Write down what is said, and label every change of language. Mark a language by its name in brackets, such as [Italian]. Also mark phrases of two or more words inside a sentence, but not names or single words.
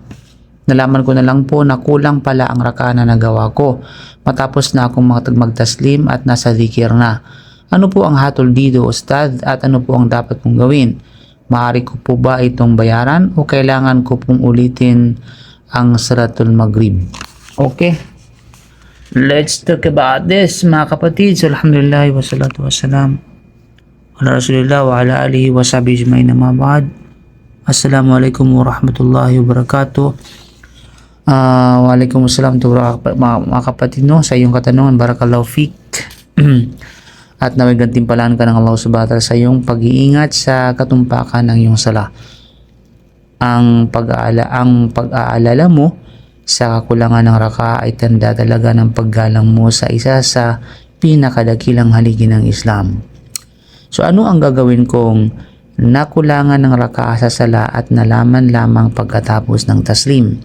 [Filipino] Nalaman ko na lang po na kulang pala ang raka na nagawa ko matapos na akong magtaslim at nasa zikir na. Ano po ang hatol dito, Ustad, at ano po ang dapat kong gawin? Maaari ko po ba itong bayaran o kailangan ko pong ulitin ang [Arabic] صلاة المغرب? [English] Okay, let's talk about this [Filipino] mga kapatid. [English] So, [Arabic] الحمد لله والصلاة والسلام على رسول الله وعلى آله وصحبه أجمعين أما بعد. السلام عليكم ورحمة الله وبركاته. [Filipino] Waalaikumsalam mga kapatid, no, sa iyong katanungan, [Arabic] بارك الله فيك. [Filipino] At naway gantimpalaan ka ng Allah [Arabic] سبحانه وتعالى [Filipino] sa iyong pag-iingat sa katumpakan ng iyong sala. Ang pag-aalala mo sa kakulangan ng raka ay tanda talaga ng paggalang mo sa isa sa pinakadakilang haligi ng Islam. So ano ang gagawin kung nakulangan ng raka sa sala at nalaman lamang pagkatapos ng taslim?